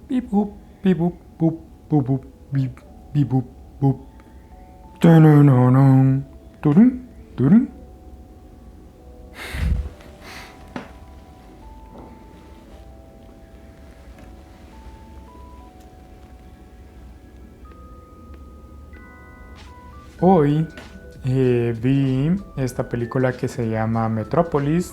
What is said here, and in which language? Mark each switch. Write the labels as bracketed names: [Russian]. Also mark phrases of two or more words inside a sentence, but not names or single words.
[Spanish] Bip boop, bip boop, boop, boop, boop, bip, bip boop, boop. Tananana, turun, turun. Hoy vi esta película que se llama Metrópolis.